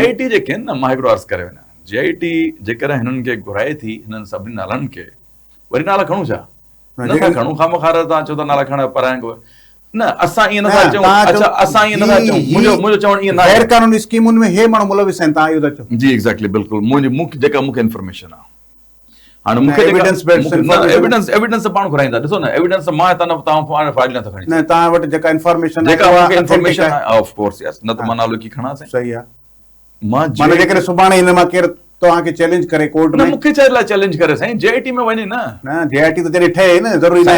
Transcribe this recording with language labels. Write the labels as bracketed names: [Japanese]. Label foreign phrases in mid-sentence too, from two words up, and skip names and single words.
[Sindhi] JIT जेके आहिनि न मां हिकिड़ो अर्ज़ु करे वञा JIT जेकॾहिं हिननि खे घुराए थी हिननि सभिनी नालनि खे वरी नाला खणूं छा नथा खणूं खामखार तव्हां चओ था नाला खण पराइण न असां ईअं नथा चऊं अच्छा असां ईअं नथा चऊं मुंहिंजो चवणु ईअं न गैर आहे कानूनी स्कीमुनि में हे माण्हू मुलविस आहिनि तव्हां इहो था चओ जी एग्ज़ैक्टली बिल्कुलु मुंहिंजी जेका मूंखे इंफॉर्मेशन आहे हाणे न, मूंखे [English] evidence based information- [Sindhi] एविडेंस पाण घुराईंदा ॾिसो न एविडेंस मां तव्हां फाइल नथा खणी न तव्हां वटि जेका इंफॉर्मेशन जेका मूंखे इंफॉर्मेशन आहे [English] of course yes [Sindhi] न त मां नालो की खणा साईं सही आहे मां माना जेकॾहिं सुभाणे हिन मां केरु तव्हांखे चैलेंज करे कोर्ट न में मूंखे छा लाइ चैलेंज करे साईं JIT में वञे न न JIT त जॾहिं ठहे न ज़रूरी न आहे